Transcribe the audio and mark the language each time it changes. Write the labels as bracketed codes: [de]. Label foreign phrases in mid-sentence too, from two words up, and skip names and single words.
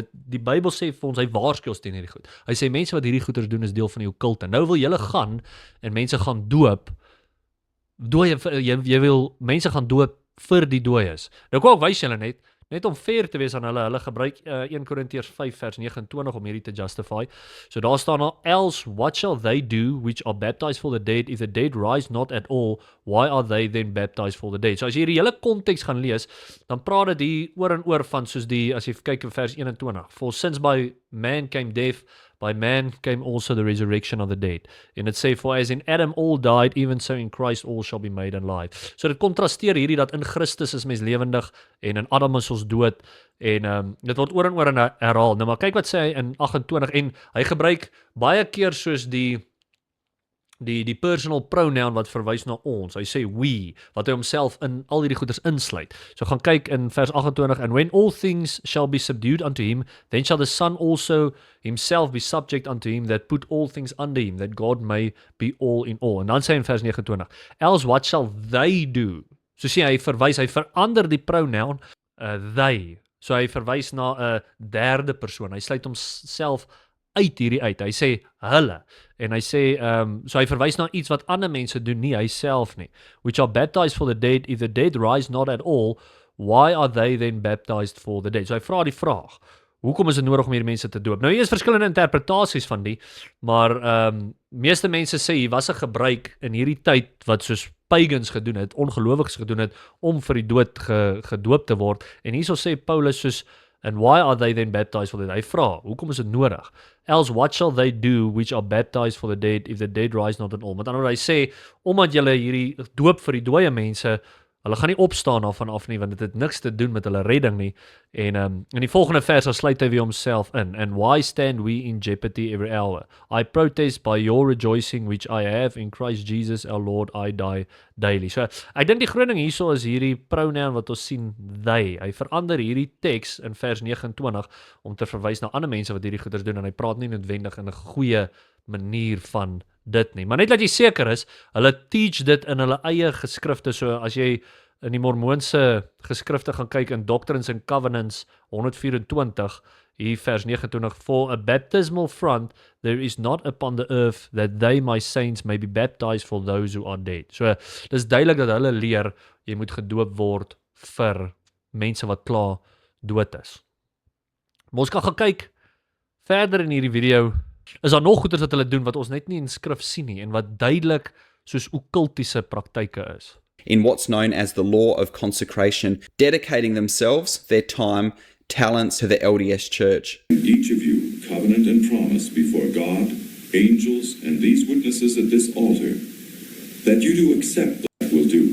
[af] Die Bybel sê vir ons, hy waarsku ons teen hierdie goed. Hy sê mense wat hierdie goeders doen is deel van die okkulte. Nou wil julle gaan en mense gaan doop. Jy wil mense gaan doop vir die dooies. Nou kom ek wys julle net om fair te wees aan hulle gebruik 1 Korintiërs 5 vers 29 om hierdie te justify. So daar staan al, [en] else what shall they do which are baptized for the dead, if the dead rise not at all, why are they then baptized for the dead? [af] So as jy hierdie hele konteks gaan lees, dan praat dit hier oor en oor van soos as jy kyk in vers 21, [en] for since by man came death, by man came also the resurrection of the dead. [af] En it sê, [en] for as in Adam all died, even so in Christ all shall be made alive. [af] So dit kontrasteer hierdie dat in Christus is mens lewendig en in Adam is ons dood. En dit word oor en oor herhaal. Nou maar kyk wat sê hy in 28 en hy gebruik baie keer soos die [en] personal pronoun [af] wat verwys na ons. Hy sê we, wat hy homself in al hierdie goeders insluit. So gaan kyk in vers 28, [en] and when all things shall be subdued unto him, then shall the Son also himself be subject unto him that put all things under him, that God may be all in all. [af] En dan sê hy in vers 29, [en] else what shall they do? [af] So sê hy verander die pronoun they. So hy verwys na 'n derde persoon. Hy sluit homself uit hierdie uit. Hy sê hulle. En hy sê, so hy verwys na iets wat ander mense doen, nie hy self nie. [en] Which are baptized for the dead, if the dead rise not at all, why are they then baptized for the dead? [af] So hy vra die vraag, hoekom is dit nodig om hierdie mense te doop? Nou hier is verskillende interpretasies van die, maar meeste mense sê hier was 'n gebruik in hierdie tyd wat soos pagans gedoen het, ongelowiges gedoen het, om vir die dood gedoop te word. En hierso sê Paulus soos, [en] and why are they then baptized for the dead? [af] Hy vra, hoekom is dit nodig? [en] Else what shall they do which are baptized for the dead, if the dead rise not at all? [af] Met ander woorde, hy sê, omdat julle hierdie doop vir die dooie mense, hulle gaan nie opstaan daarvan af nie, want dit het niks te doen met hulle redding nie. En in die volgende vers sluit hy weer homself in. [en] And why stand we in jeopardy every hour? I protest by your rejoicing which I have in Christ Jesus our Lord, I die daily. [af] So ek dink die groot ding hierso is hierdie pronoun wat ons sien, they. Hy verander hierdie teks in vers 29 om te verwys na ander mense wat hierdie goeders doen, en hy praat nie noodwendig in 'n goeie manier van dit nie. Maar net dat jy seker is, hulle teach dit in hulle eie geskrifte. So as jy in die Mormoonse geskrifte gaan kyk in Doctrines and Covenants 124, hier vers 29, [en] for a baptismal font there is not upon the earth, that they my saints may be baptized for those who are dead. [af] So dis duidelik dat hulle leer, jy moet gedoop word vir mense wat klaar dood is. Maar ons kan gaan kyk Verder in hierdie video is daar nog goeders wat hulle doen wat ons net nie in skrif sien nie en wat duidelik soos okkultiese praktyke is. [en] In what's known as the law of consecration, dedicating themselves, their time, talents to the LDS Church. Each of you covenant and promise before God, angels, and these witnesses at this altar, that you do accept that will do.